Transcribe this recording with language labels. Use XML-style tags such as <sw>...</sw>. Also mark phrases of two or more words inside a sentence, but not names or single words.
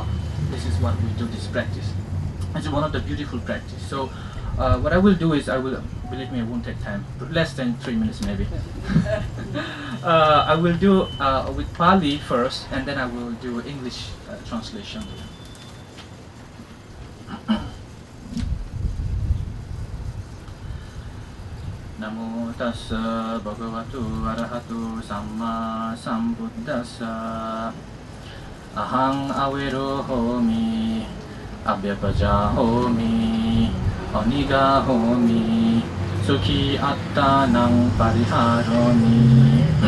<en>This is what we do this practice. It's one of the beautiful practice. So what I will do is believe me, I won't take time, less than 3 minutes maybe. I will do with Pali first, and then I will do English translation.</en> <pi>Namo tassa bhagavato arahato samma sambuddhassa. Ahang awero homi, abhyapaja homi, aniga homi, sukhi attanang pariharomi.</pi>